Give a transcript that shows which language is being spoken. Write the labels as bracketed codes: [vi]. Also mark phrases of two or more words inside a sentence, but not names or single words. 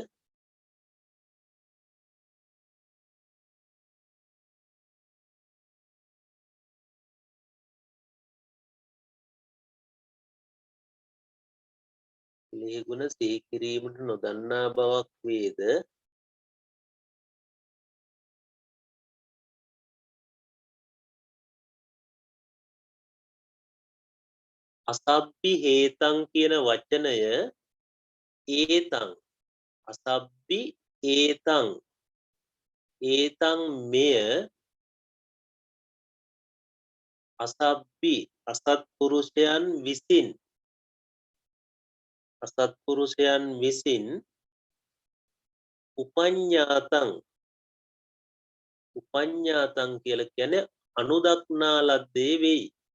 [si] කෙලෙහි ගුණ සිහි කිරීමට නොදන්නා බවක් වේද [pi] අසබ්බි හේතං [si] කියන වචනය [pi] ඒතං අසබ්බි ඒතං ඒතං මෙය [si] අසබ්බි අසත්පුරුෂයන් විසින් උපඤ්ඤාතං කියලා කියන්නේ අනුදක්නා ලද්දේ වෙයි